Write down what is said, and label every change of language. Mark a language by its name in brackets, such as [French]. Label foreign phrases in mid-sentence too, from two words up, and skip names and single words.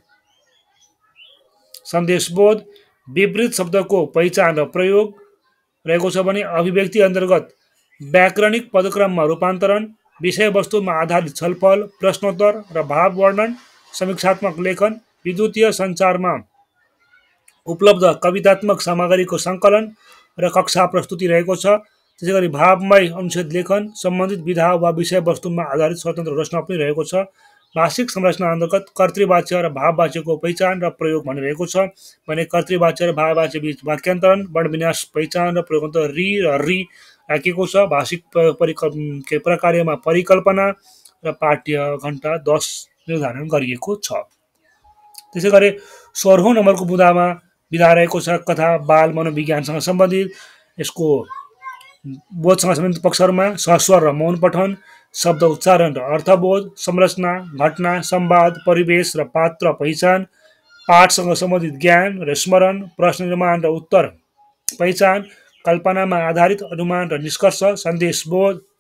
[Nepali] सन्देशबोध, विपरीत शब्दको पहिचान र प्रयोग रहेको छ भने अभिव्यक्ति अन्तर्गत व्याकरणिक पदक्रममा रूपान्तरण, विषयवस्तुमा आधारित छलफल, प्रश्नोत्तर र भाव वर्णन, समीक्षात्मक लेखन, विद्युतीय सञ्चारमा उपलब्ध कवितात्मक सामग्रीको सङ्कलन र कक्षा प्रस्तुति रहेको छ। त्यसै गरी भावमय अनुच्छेद लेखन, सम्बन्धित विधा वा विषयवस्तुमा आधारित स्वतन्त्र रचना पनि रहेको छ। भाषिक संरचना अन्तर्गत कर्तृवाच्य र भाववाच्यको पहिचान र प्रयोग भनिरहेको छ भने कर्तृवाच्य र भाववाच्य बीच वाक्यान्तरण, वर्णविन्यास पहिचान र प्रयोग रि र री राखिएको छ। भाषिक प्रकार्यमा परिकल्पना र पाठ्य घण्टा 10 निर्धारण गरिएको छ। त्यसै गरी 16औं नम्बरको विधा रहेको छ कथा बाल मनोविज्ञानसँग सम्बन्धित। यसको बोधसँग सम्बन्धित पक्षहरूमा सस्वर र मौन पठन, शब्द उच्चारण र अर्थबोध, संरचना, घटना, संवाद, परिवेश र पात्र पहिचान, पाठसँग सम्बन्धित ज्ञान र स्मरण, प्रश्न निर्माण र उत्तर पहिचान, कल्पनामा आधारित अनुमान र निष्कर्ष, सन्देशबोध,